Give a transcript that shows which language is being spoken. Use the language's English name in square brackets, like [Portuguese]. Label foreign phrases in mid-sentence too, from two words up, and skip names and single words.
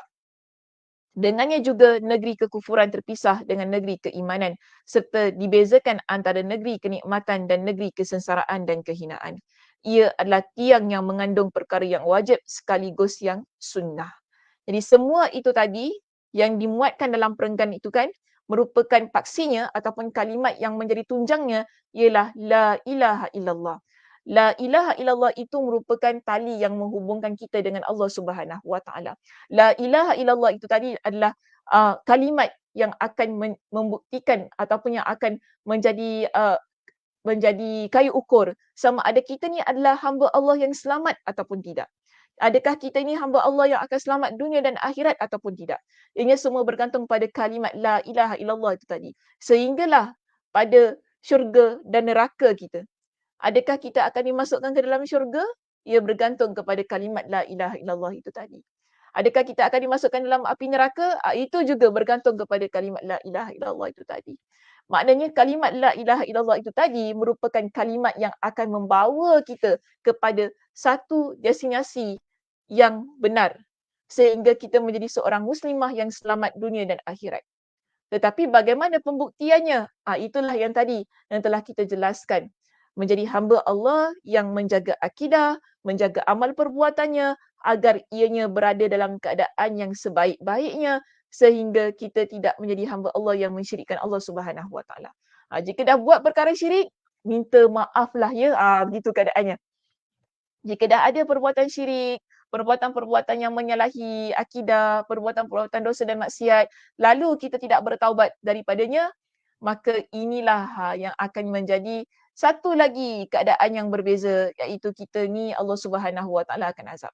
[Malay] Dengannya juga negeri kekufuran terpisah dengan negeri keimanan serta dibezakan antara negeri kenikmatan dan negeri kesengsaraan dan kehinaan. Ia adalah tiang yang mengandung perkara yang wajib sekaligus yang sunnah. Jadi semua itu tadi yang dimuatkan dalam perenggan itu kan merupakan paksinya ataupun kalimat yang menjadi tunjangnya ialah [Arabic] لا إله إلا الله. لا إله إلا الله [Malay] itu merupakan tali yang menghubungkan kita dengan [Arabic] الله سبحانه وتعالى. لا إله إلا الله [Malay] itu tadi adalah kalimat yang akan membuktikan ataupun yang akan menjadi kayu ukur sama ada kita ni adalah hamba Allah yang selamat ataupun tidak. Adakah kita ini hamba Allah yang akan selamat dunia dan akhirat ataupun tidak? Ianya semua bergantung pada kalimat [Arabic] لا إله إلا الله [Malay] itu tadi. Sehinggalah pada syurga dan neraka kita. Adakah kita akan dimasukkan ke dalam syurga? Ia bergantung kepada kalimat [Arabic] لا إله إلا الله [Malay] itu tadi. Adakah kita akan dimasukkan dalam api neraka? Itu juga bergantung kepada kalimat [Arabic] لا إله إلا الله [Malay] itu tadi. Maknanya kalimat [Arabic] لا إله إلا الله [Malay] itu tadi merupakan kalimat yang akan membawa kita kepada satu destinasi yang benar sehingga kita menjadi seorang muslimah yang selamat dunia dan akhirat. Tetapi bagaimana pembuktiannya? Itulah yang tadi yang telah kita jelaskan. Menjadi hamba Allah yang menjaga akidah, menjaga amal perbuatannya agar ianya berada dalam keadaan yang sebaik-baiknya sehingga kita tidak menjadi hamba Allah yang mensyirikkan [Arabic] الله سبحانه وتعالى. [Malay] Jika dah buat perkara syirik, minta maaflah ya. Begitu keadaannya. Jika dah ada perbuatan syirik, perbuatan-perbuatan yang menyalahi akidah, perbuatan-perbuatan dosa dan maksiat, lalu kita tidak bertaubat daripadanya, maka inilah yang akan menjadi satu lagi keadaan yang berbeza, iaitu kita ni [Arabic] الله سبحانه وتعالى [Malay] akan azab.